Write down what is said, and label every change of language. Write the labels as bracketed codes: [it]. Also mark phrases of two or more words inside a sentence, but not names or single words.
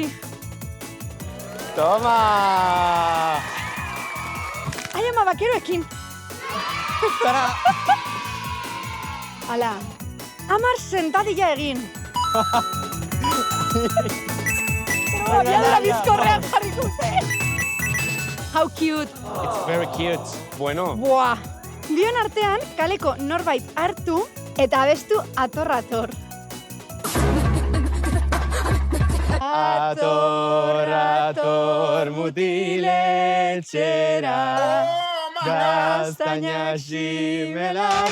[eu] Toma! Ai, ama, bakeroekin. Tara! Hala, 10 sentadilla egin. Abiadura bizkorrean jarriko ze. [en] How cute. It's very cute. [eu] Bueno. Buah. Bion artean, kaleko norbait hartu eta abestu ator. Ator, mutiletxera. Gaztaina ximelak.